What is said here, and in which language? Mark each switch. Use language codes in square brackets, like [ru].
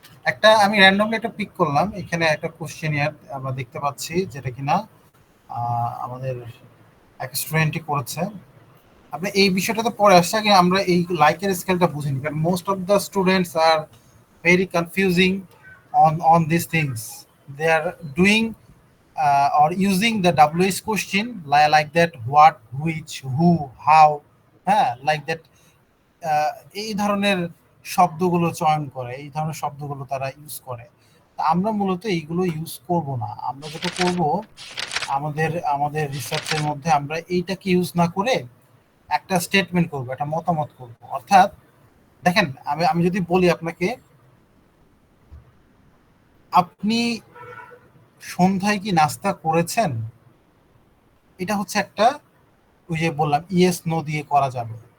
[bn] একটা আমি র্যান্ডমলি একটা পিক করলাম, এখানে একটা কোশ্চেনিয়ার আমরা দেখতে পাচ্ছি, যেটা কিনা আমাদের এক স্টুডেন্টই করেছে। আপনি এই বিষয়টা তো পরে আসছে, আগে আমরা এই লাইকের স্কেলটা বুঝিনি, কারণ [en] Most of the students are very confusing on these things. They are doing or using the WH question like that: what, which, who, how. হ্যাঁ, like that. [bn] এই ধরনের শব্দগুলো চয়ন করে, এই ধরনের শব্দগুলো তারা ইউজ করে। তা আমরা মূলত এইগুলো ইউজ করব না। আমরা যেটা করব, আমাদের আমাদের রিসার্চের মধ্যে আমরা এইটাকে ইউজ না করে একটা স্টেটমেন্ট করব, একটা মতামত করব। অর্থাৎ দেখেন, আমি যদি বলি আপনাকে, আপনি সন্ধ্যায় কি নাস্তা করেছেন, এটা হচ্ছে একটা, ওই যে বললাম ইয়েস নো দিয়ে করা যাবে।